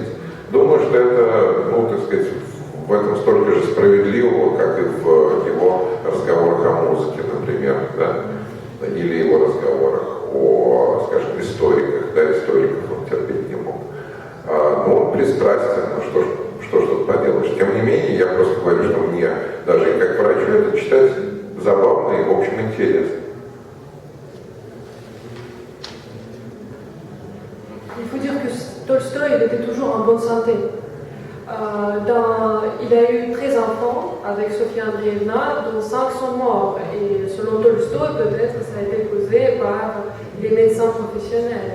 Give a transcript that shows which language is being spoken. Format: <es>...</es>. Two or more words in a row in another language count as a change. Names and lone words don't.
<ru>Думаю, что это, так сказать, в этом столько же справедливого, как и в его разговорах о музыке, например, да, или его разговорах о, скажем, историках, да, историков он терпеть не мог. Но он пристрастен, что ж тут поделаешь. Тем не менее, я просто говорю, что мне даже и как врачу это читать забавно и, в общем, интересно.</ru> <fr>Il faut dire que Tolstoï il était toujours en bonne santé. Il a eu 13 enfants avec Sophia Andreevna, dont 5 sont morts. Et selon Tolstoï, peut-être ça a été causé par les médecins professionnels.</fr>